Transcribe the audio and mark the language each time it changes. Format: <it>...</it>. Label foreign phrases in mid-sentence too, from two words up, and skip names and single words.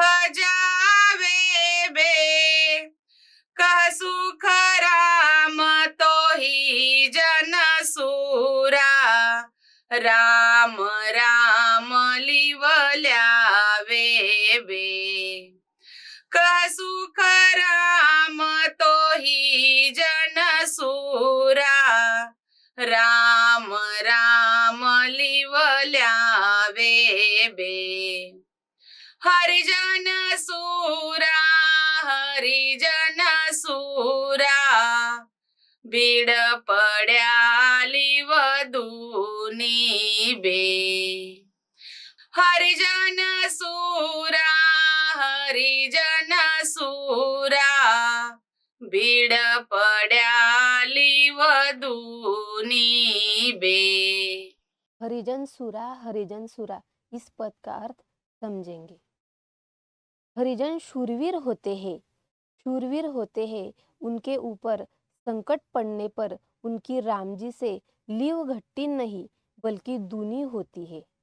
<mr>जावे बे कह सुख राम तो ही जन सूरा राम राम लिवल्यावे बे कह सुख राम तो ही जन सूरा राम राम लिवल्यावे बे हरिजन सूरा हरिजन सूरा बीड पड्याली वधूनी बे हरिजन सूरा हरिजन सूरा बीड पड्याली वधूनी बे।</mr> <hi>हरिजन सूरा इस पद का अर्थ समझेंगे। हरिजन शूरवीर होते हैं, शूरवीर होते हैं। उनके ऊपर संकट पड़ने पर उनकी राम जी से लीव घटती नहीं बल्कि दूनी होती है।</hi>